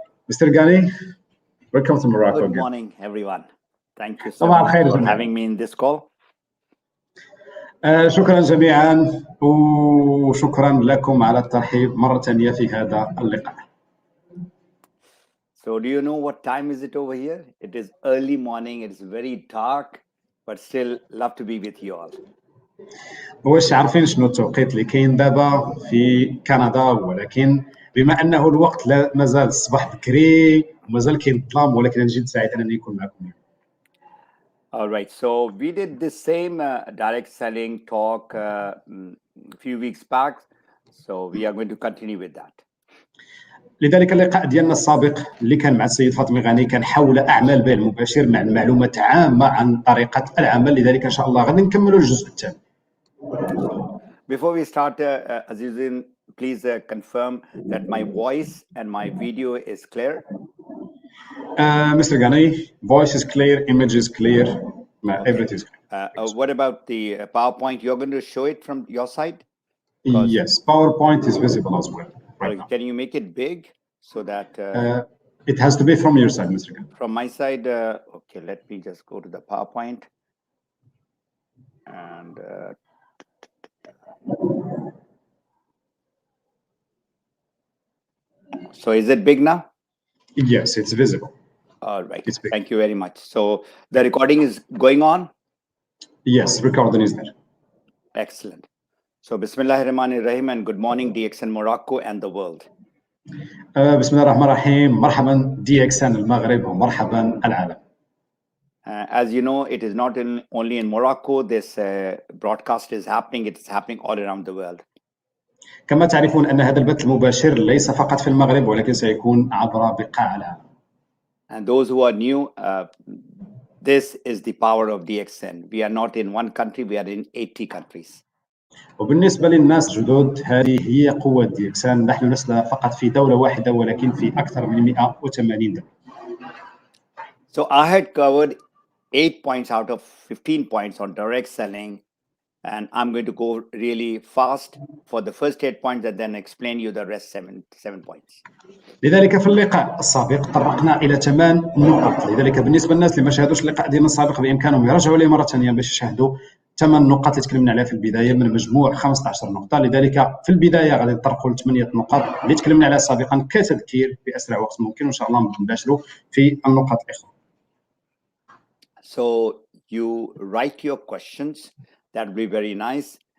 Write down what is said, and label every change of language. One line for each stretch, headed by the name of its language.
English: Mr. Ghani, welcome to Morocco. Good morning, everyone. Thank you so
Arabic: صباح
English: much
Arabic: الخير
English: for
Arabic: جميعا.
English: having me in this call.
Arabic: شكرا جميعا وشكرا لكم على الترحيب مرة ثانية في هذا اللقاء.
English: So do you know what time is it over here? It is early morning. It's very dark, but still love to be with you all.
Arabic: واش عارفين شنو التوقيت اللي كاين دابا في كندا؟ ولكن بما انه الوقت لا مازال الصباح بكري ومازال كاين الظلام، ولكن نجد سعيد انني نكون معكم اليوم.
English: All right. So we did this same direct selling talk a few weeks back. So we are going to continue with that.
Arabic: لذلك اللقاء ديالنا السابق اللي كان مع السيد فاطمي غاني كان حول اعمال البيع المباشر مع معلومات عامه عن طريقه العمل. لذلك ان شاء الله غادي نكملوا الجزء الثاني.
English: Before we start, Azizin, please confirm that my voice and my video is clear. Mr. Ghani, voice is clear, image is clear, everything is clear. What about the PowerPoint? You're going to show it from your side? Yes, PowerPoint is visible as well. Right now. Can you make it big so that it has to be from your side, Mr. Ghani. from my side? Okay, let me just go to the PowerPoint. And so is it big now? Yes, it's visible. All right. It's big. Thank you very much. So the recording is going on? Yes, recording is there. Excellent. So
Arabic: Bismillahirrahmanirrahim
English: and good morning DXN Morocco and the world.
Arabic: بسم الله الرحمن الرحيم. مرحبا DXN المغرب ومرحبا العالم.
English: As you know, it is not only in Morocco. This broadcast is happening. It is happening all around the world.
Arabic: كما تعرفون أن هذا البث المباشر ليس فقط في المغرب ولكن سيكون عبر بقاع العالم.
English: And those who are new, this is the power of DXN. We are not in one country. We are in 80 countries.
Arabic: وبالنسبة للناس جدد هذه هي قوة DXN. نحن لسنا فقط في دولة واحدة ولكن في أكثر من 180 دولة.
English: So I had covered 8 points out of 15 points on direct selling. And I'm going to go really fast for the first 8 points and then explain you the rest seven points.
Arabic: لذلك في اللقاء السابق طرقنا إلى 8 نقط. لذلك بالنسبة للناس اللي ما شاهدوش اللقاء ديالنا السابق بإمكانهم يرجعوا ليه مرة ثانية باش يشاهدوا 8 نقاط اللي تكلمنا عليها في البداية من مجموع 15 نقطة. لذلك في البداية غادي نطرقوا ل 8 نقاط اللي تكلمنا عليها سابقا كتذكير بأسرع وقت ممكن، وإن شاء الله نباشروا في النقاط الأخرى.
English: So you write your questions. That would be very nice.